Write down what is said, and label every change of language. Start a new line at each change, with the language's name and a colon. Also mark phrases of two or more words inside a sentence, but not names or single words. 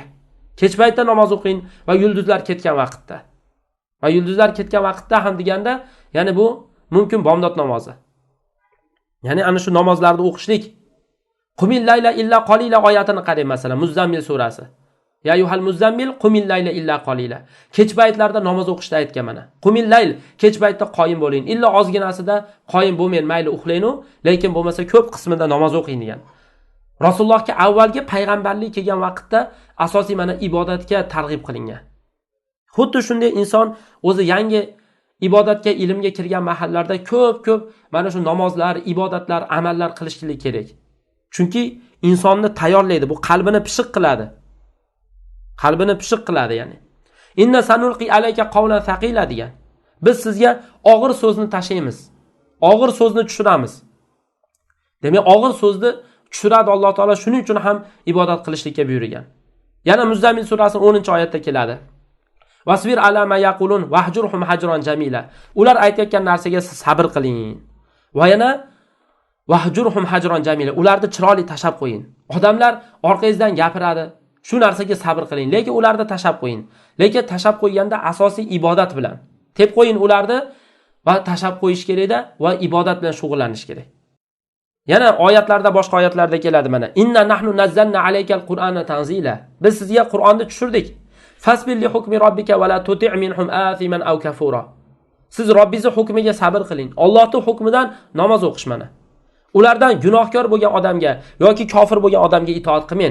Uzbek: Kech paytda namoz o'qing va yulduzlar ketgan vaqtda. Va yulduzlar ketgan vaqtda ham deganda, ya'ni bu mumkin bomdod namozi. Ya'ni ana shu namozlarni o'qishlik.
Arabic: قم الليل إلا قليلا
Uzbek: oyatini qarang masalan, Muzammil surasi.
Arabic: يا أيها المزمل قم الليل إلا قليلا. Kech paytlarda namoz o'qishda aytgan mana. قم الليل, kech paytda qoyim bo'ling.
Uzbek: Illa ozginasida qoyim bo'lmang, mayli uxlaynu, lekin bo'lmasa ko'p qismida namoz o'qing degan. Rasulullohga avvalgi payg'ambarlik kelgan vaqtda asosiy mana ibodatga targ'ib qilingan. Xuddi shunday inson o'zi yangi ibodatga, ilmga kirgan mahallarda ko'p mana shu namozlar, ibodatlar, amallar qilishlik kerak. Chunki insonni tayyorlaydi, bu qalbini pishiq qiladi. Qalbini pishiq qiladi ya'ni.
Arabic: إنا سنلقي عليك قولا ثقيلا degan.
Uzbek: Biz sizga og'ir so'zni tashlaymiz. Og'ir so'zni tushiramiz. Demak, og'ir so'zni tushiradi Alloh taolo, shuning uchun ham ibodat qilishlikka buyurgan. Yana Muzammil surasining 10-oyatda keladi.
Arabic: واصبر على ما يقولون واهجرهم هجرا جميلا.
Uzbek: Ular aytayotgan narsaga siz sabr qiling. Va yana
Arabic: واهجرهم هجرا جميلا.
Uzbek: Ularni chiroyli tashab qo'ying. Odamlar orqangizdan gapiradi. Shu narsaga sabr qiling, lekin ularni tashab qo'ying. Lekin tashab qo'yganda asosiy ibodat bilan. Tep qo'ying ularni va tashab qo'yish kerak-da va ibodat bilan shug'ullanish kerak. Yana oyatlarda, boshqa oyatlarda keladi mana.
Arabic: إنا نحن نزلنا عليك القرآن تنزيلا.
Uzbek: Biz sizga Qur'onni tushirdik.
Arabic: فاصبر لحكم ربك ولا تطع منهم آثما أو كفورا.
Uzbek: Siz Robbingiz hukmiga sabr qiling. Allohning hukmidan namoz o'qish mana. Ulardan gunohkor bo'lgan odamga yoki kofir bo'lgan odamga itoat qilmang.